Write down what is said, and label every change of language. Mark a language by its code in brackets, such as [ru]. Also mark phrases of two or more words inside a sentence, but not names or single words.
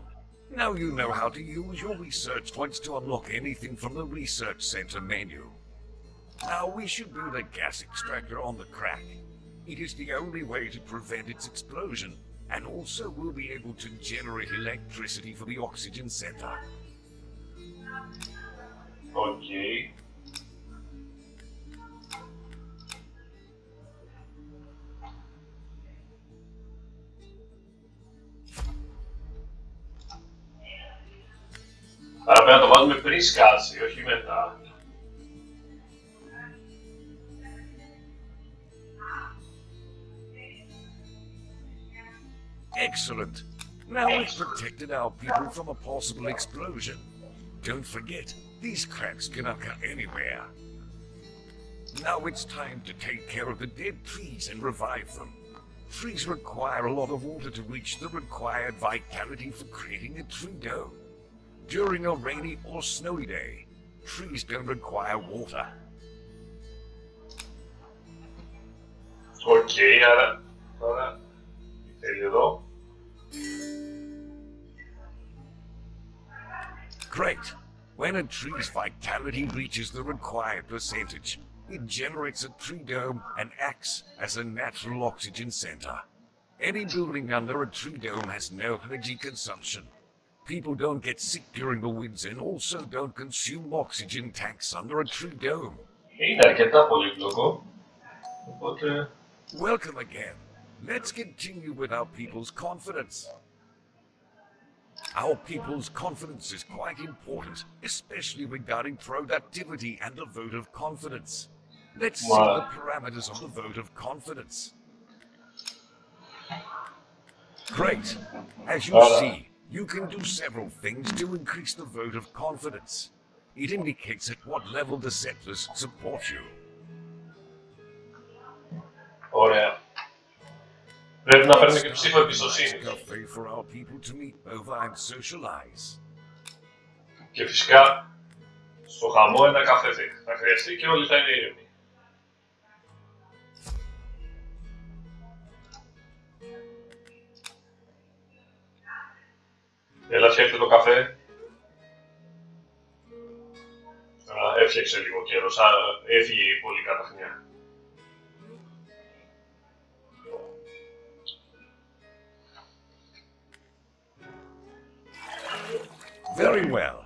[en] Now you know how to use your research points to unlock anything from the research center menu. Now we should build a gas extractor on the crack. It is the only way to prevent its explosion, and also we'll be able to generate electricity for the oxygen center. Okay. [el] Άρα πρέπει να το βάλουμε πριν σκάσει, όχι μετά. [en] Excellent. Now we've protected our people from a possible explosion. Don't forget, these cracks can occur anywhere. Now it's time to take care of the dead trees and revive them. Trees require a lot of water to reach the required vitality for creating a tree dome. During a rainy or snowy day, trees don't require water. [el] Okay, άρα τώρα θέλει εδώ. [en] Great. When a tree's vitality reaches the required percentage, it generates a tree dome and acts as a natural oxygen center. Any building under a tree dome has no energy consumption. People don't get sick during the winter and also don't consume oxygen tanks under a tree dome. [el] Είναι αρκετά πολύπλοκο. Οπότε... [en] Welcome again. Let's continue with our people's confidence. Our people's confidence is quite important, especially regarding productivity and the vote of confidence. Let's see the parameters of the vote of confidence. Great. As you see, you can do several things to increase the vote of confidence. It indicates at what level the settlers support you. [el] Ωραία. Πρέπει να παίρνουμε και ψήφο εμπιστοσύνης. Και φυσικά, στο χαμό ένα καφέ θα χρειαστεί και όλοι θα είναι ήρεμοι. Έλα, φτιάχτε το καφέ. Έφτιαξε λίγο καιρός, έφυγε η πολύ καταχνιά. [en] Very well.